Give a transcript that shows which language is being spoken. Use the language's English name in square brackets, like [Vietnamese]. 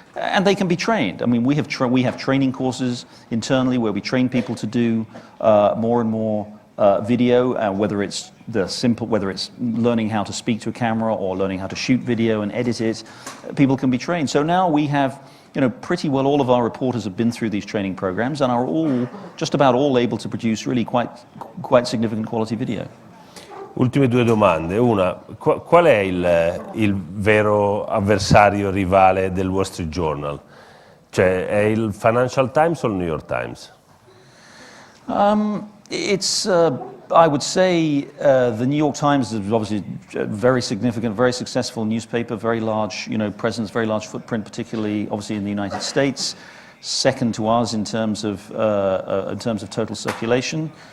[English] And they can be trained. I mean, we have training courses internally where we train people to do more and more video, whether it's learning how to speak to a camera or learning how to shoot video and edit it. People can be trained. So now we have, pretty well all of our reporters have been through these training programs and are just about all able to produce really quite significant quality video. [Italian] Ultime due domande. Una, qual è il vero avversario rivale del Wall Street Journal? Cioè, è il Financial Times o il New York Times? [English] I would say the New York Times is obviously a very significant, very successful newspaper, very large, presence, very large footprint, particularly obviously in the United States. Second to us in terms of total circulation.